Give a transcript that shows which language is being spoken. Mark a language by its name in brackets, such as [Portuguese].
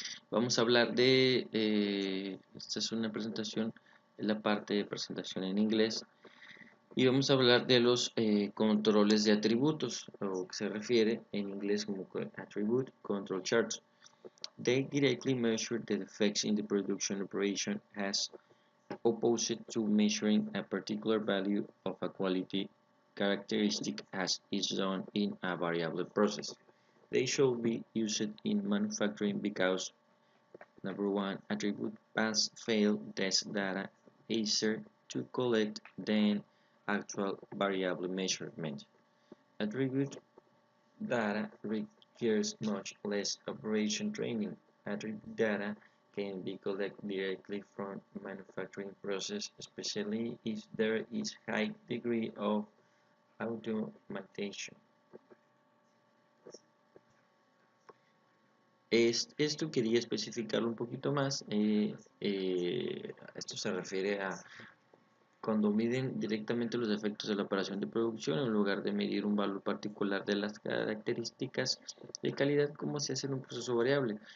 [Spanish] Vamos a hablar esta es una presentación, es la parte de presentación en inglés, y vamos a hablar de los controles de atributos, o que se refiere en inglés como Attribute Control Charts. [English] They directly measure the defects in the production operation as opposed to measuring a particular value of a quality characteristic as is done in a variable process. They should be used in manufacturing because number one, attribute pass-fail test data is easier to collect than actual variable measurement. Attribute data requires much less operation training. Attribute data can be collected directly from manufacturing process, especially if there is high degree of automation. [Spanish] Esto quería especificarlo un poquito más. Esto se refiere a cuando miden directamente los efectos de la operación de producción en lugar de medir un valor particular de las características de calidad como se hace en un proceso variable.